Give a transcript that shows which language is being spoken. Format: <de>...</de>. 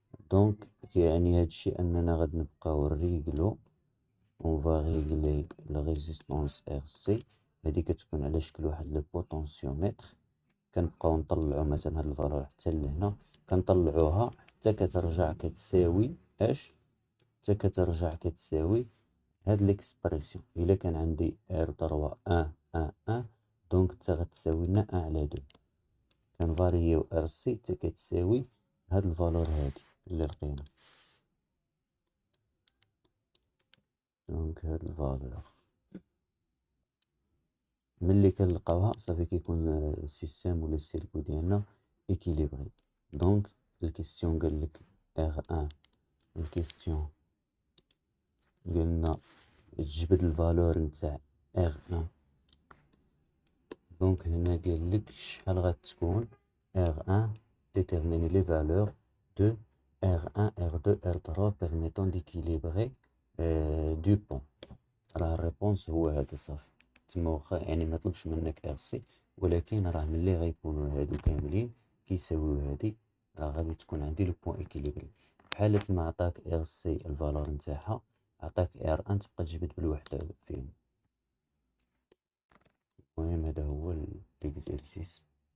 <ar>Donc, يعني هادشي أننا غادي نبقاو نريقلو.</ar> <fr>On va régler la résistance RC.</fr> <ar>هادي كتكون على شكل واحد لو بوتنسيومتر. كنبقاو نطلعو مثلا هاد الفالور حتى لهنا، كنطلعوها حتى كترجع كتساوي اش؟ حتى كترجع كتساوي هاد ليكسبريسيون. إلا كان عندي R3 1 دونك حتى غتساوي لنا 1 على 2. كنفاريو RC حتى كتساوي هاد الفالور هادي اللي لقينا. دونك هاد الفالور ملي كنلقاوها صافي كيكون السيستيم ولا السيركو ديالنا إكيليبري. دونك الكيستيون قالك R1، الكيستيون قلنا تجبد الفالور نتاع R1. دونك هنا قالك شحال غتكون</ar> <fr>R1 déterminer les valeurs de R1, R2, R3 permettant d'équilibrer du pont.</fr> <ar>راه الريبونس هو هذا صافي. تما واخا يعني ما طلبش منك ار سي، ولكن راه ملي غيكونوا هادو كاملين كيساويو هادي راه غادي تكون عندي لو بوين اكيليبري. بحال ما عطاك ار سي الفالور نتاعها، عطاك ار ان تبقى تجبد بالوحده فيهم. المهم هذا هو ليكزيرسيس.</ar>